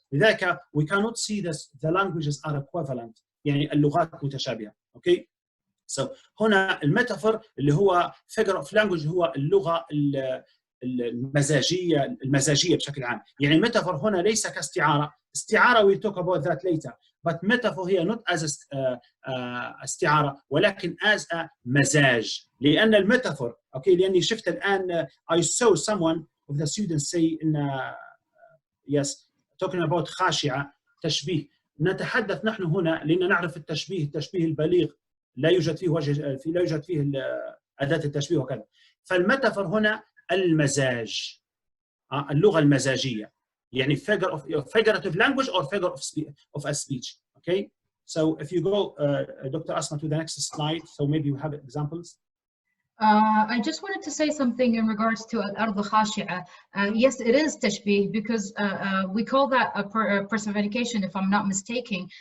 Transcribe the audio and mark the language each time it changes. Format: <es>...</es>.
<en>لذلك we cannot see this, the languages are equivalent،</en> <ar>يعني اللغات متشابهة.</ar> <en>Okay.</en> <ar>So هنا الميتافور اللي هو</ar> <en>figure of language</en> <ar>هو اللغة المزاجية بشكل عام. يعني الميتافور هنا ليس كاستعارة.</ar> <en>استعارة we'll talk about that later. But metaphor here not as استعارة ولكن as a مزاج.</en> <ar>لأن الميتافور اوكي، لأني شفت الآن</ar> <en>I saw someone of the students say in yes talking about خاشعة تشبيه.</en> <ar>نتحدث نحن هنا لأن نعرف التشبيه البليغ لا يوجد فيه لا يوجد فيه أداة التشبيه وكذا. فالميتافور هنا المزاج، اللغة المزاجية، يعني</ar> <en>figurative language or figure of a speech. Okay, so if you go Dr. Asma to the next slide, so maybe you have examples. I just wanted to say something in regards to al-ard khashi'a. Yes, it is tashbih because we call that a personification, if I'm not mistaken.</en>